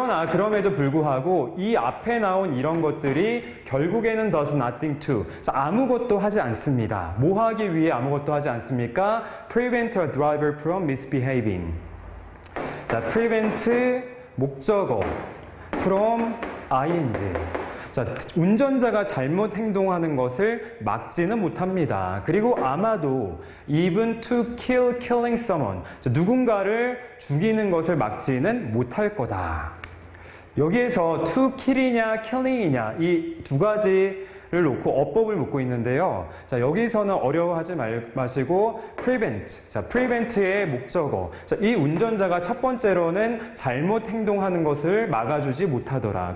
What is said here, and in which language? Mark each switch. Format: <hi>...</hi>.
<ko>그럼에도 불구하고 이 앞에 나온 이런 것들이 결국에는</ko> <en>does nothing to.</en> <ko>자, 아무것도 하지 않습니다. 뭐 하기 위해 아무것도 하지 않습니까?</ko> <en>prevent a driver from misbehaving. 자, prevent 목적어 from ing.</en> <ko>자, 운전자가 잘못 행동하는 것을 막지는 못합니다. 그리고 아마도</ko> <en>even to kill killing someone.</en> <ko>자, 누군가를 죽이는 것을 막지는 못할 거다. 여기에서 to kill이냐 killing이냐 이 두 가지를 놓고 어법을 묻고 있는데요. 자, 여기서는 어려워하지 마시고 prevent. 자, prevent의 목적어. 자, 이 운전자가 첫 번째로는 잘못 행동하는 것을 막아주지 못하더라.</ko>